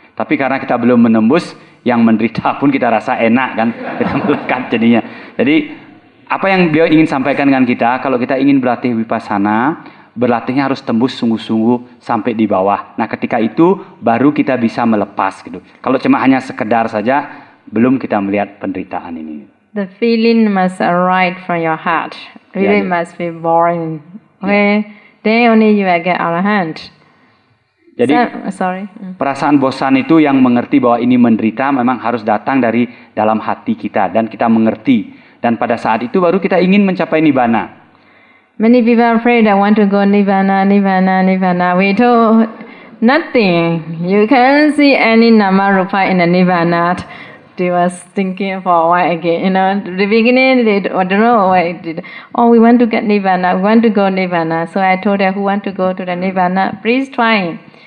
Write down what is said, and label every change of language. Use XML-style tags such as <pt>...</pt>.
<id>Tapi karena kita belum menembus, yang menderita pun kita rasa enak kan, kita melekat jadinya. Jadi apa yang beliau ingin sampaikan dengan kita, kalau kita ingin berlatih vipassana, berlatihnya harus tembus sungguh-sungguh sampai di bawah. Nah ketika itu baru kita bisa melepas gitu. Kalau cuma hanya sekedar saja, belum kita melihat penderitaan ini.</id> <en>The feeling must arise from your heart. Really must be boring. Okay, then only you will get arahant.</en> <id>Jadi perasaan bosan itu yang mengerti bahwa ini menderita memang harus datang dari dalam hati kita dan kita mengerti. Dan pada saat itu baru kita ingin mencapai nibbana.</id> <en>Many people are afraid I want to go nibbana. We told nothing. You can't see any nama rupa in the nibbana. They was thinking for a while again. You know, the beginning they don't know why it did. Oh, we want to get nibbana. We want to go nibbana. So I told them who want to go to the nibbana, please try.</en>